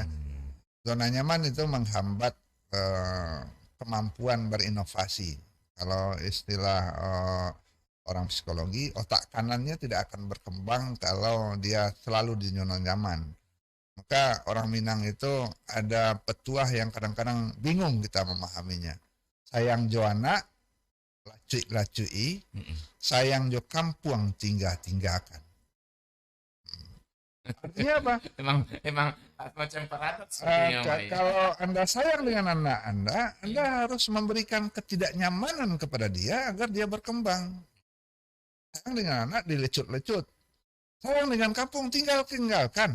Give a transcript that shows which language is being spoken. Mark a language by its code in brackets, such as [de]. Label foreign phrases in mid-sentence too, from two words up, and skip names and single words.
[id] Zona nyaman itu menghambat kemampuan berinovasi. Kalau istilah orang psikologi, otak kanannya tidak akan berkembang kalau dia selalu di zona nyaman. Maka orang Minang itu ada petuah yang kadang-kadang bingung kita memahaminya. [min] Sayang jo anak, lacui, sayang jo kampung tinggalkan. [id] Artinya apa? Emang macam paradoks. Kalau Anda sayang dengan anak Anda harus memberikan ketidaknyamanan kepada dia agar dia berkembang. Sayang dengan anak dilecut-lecut. Sayang dengan kampung tinggalkan.